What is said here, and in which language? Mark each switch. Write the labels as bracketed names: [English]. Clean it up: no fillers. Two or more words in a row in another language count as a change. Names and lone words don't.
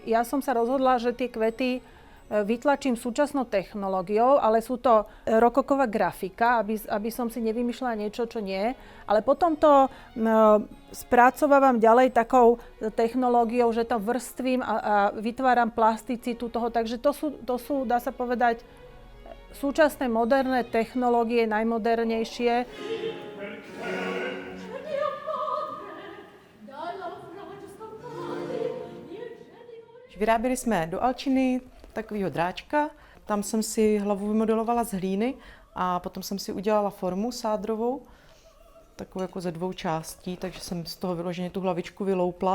[Slovak] Ja som sa rozhodla, že tie kvety vytlačím súčasnou technológiou, ale sú to rokoková grafika, aby som si nevymýšľala niečo, čo nie. Ale potom to spracovávam ďalej takou technológiou, že to vrstvím a vytváram plasticitu toho. Takže to sú, dá sa povedať, súčasné moderné technológie, najmodernejšie. [Czech] Vyráběli jsme do alčiny takového dráčka, tam jsem si hlavu vymodelovala z hlíny a potom jsem si udělala formu sádrovou, takovou jako ze 2 částí, takže jsem z toho vyloženě tu hlavičku vyloupla.